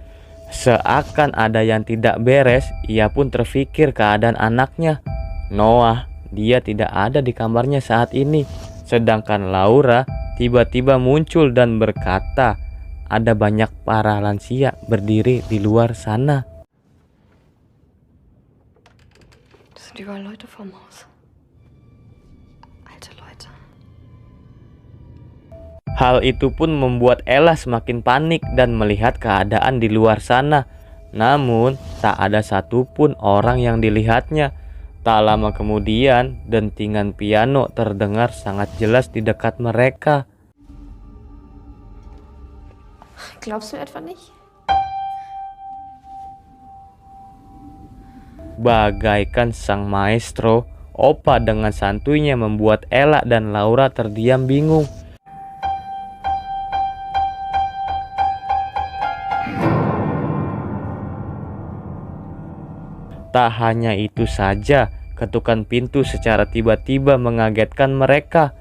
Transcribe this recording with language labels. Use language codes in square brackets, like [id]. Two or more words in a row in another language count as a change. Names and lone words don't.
[id] Seakan ada yang tidak beres, ia pun terfikir keadaan anaknya. Noah, dia tidak ada di kamarnya saat ini. Sedangkan Laura tiba-tiba muncul dan berkata, ada banyak para lansia berdiri di luar sana. [de] Das sind überall Leute vorm Haus. Alte Leute. [id] Hal itu pun membuat Ella semakin panik dan melihat keadaan di luar sana. Namun, tak ada satupun orang yang dilihatnya. Tak lama kemudian, dentingan piano terdengar sangat jelas di dekat mereka. [de] Glaubst du etwa nicht? [id] Bagaikan sang maestro, Opa dengan santuinya membuat Ella dan Laura terdiam bingung. Tak hanya itu saja, ketukan pintu secara tiba-tiba mengagetkan mereka.